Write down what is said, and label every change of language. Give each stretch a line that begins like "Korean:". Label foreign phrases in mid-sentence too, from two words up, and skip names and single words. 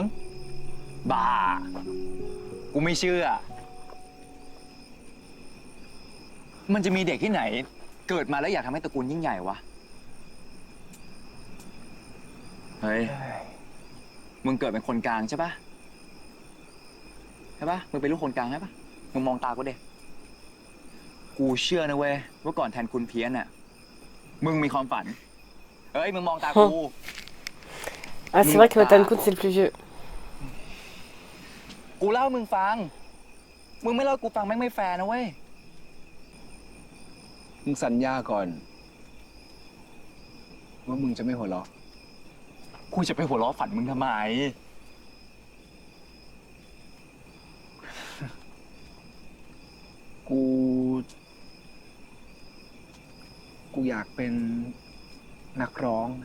Thai: บ้า กูไม่เชื่อ มันจะมีเด็กที่ไหน เกิดมาแล้วอยากทำให้ตระกูลยิ่งใหญ่วะ เฮ้ย มึงเกิดเป็นคนกลางใช่ปะใช่ปะมึงเป็นลูกคนกลางใช่ปะมึงมองตากูเด็กูเชื่อนะเว้ยว่าก่อนแทนคุณเพี้ยนน่ะ มึงมีความฝัน เฮ้ย มึงมองตากู
French: Ah, c'est vrai que Matan Kun, c'est le plus vieux.
Thai: กูเล่ามึงฟัง มึงไม่เล่ากูฟังแม่งไม่แฟร์นะเว้ย มึงสัญญาก่อน ว่ามึงจะไม่หัวเราะ กูจะไปหัวเราะฝันมึงทำไม กูอยากเป็นนักร้อง